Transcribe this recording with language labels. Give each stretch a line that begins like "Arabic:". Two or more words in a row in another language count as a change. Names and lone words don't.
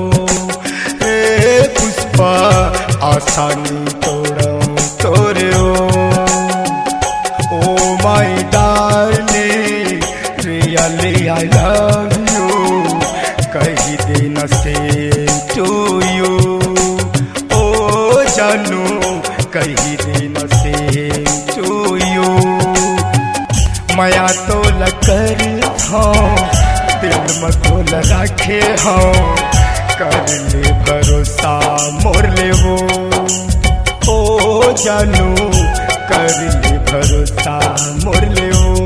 Chhattisgarhi: पुष्पा आसानी तोड़ो तोड़ो ओ
English: my darling, really I love you.
Chhattisgarhi: कही देना
English: same to you.
Chhattisgarhi: ओ जानू कही देना
English: same to you.
Chhattisgarhi: माया तो लकर हाँ दिल में तो रखे हाँ कर ले भरोसा मोर ले वो। ओ जानू कर ले भरोसा मोर ले वो।